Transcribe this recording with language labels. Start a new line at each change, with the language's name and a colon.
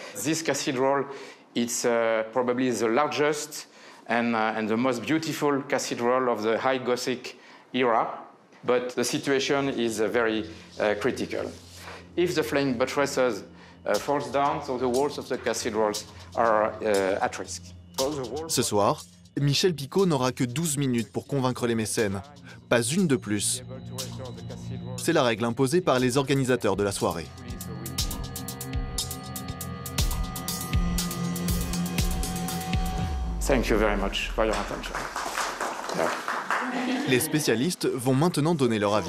English: This cathedral, it's probably the largest and the most beautiful cathedral of the High Gothic era, but the situation is very critical. If the flank buttresses falls down, so the walls of the cathedrals are at risk.
French: Ce soir, Michel Picot n'aura que 12 minutes pour convaincre les mécènes, pas une de plus. C'est la règle imposée par les organisateurs de la soirée.
English: Thank you very much for your attention. Yeah.
French: Les spécialistes vont maintenant donner leur avis.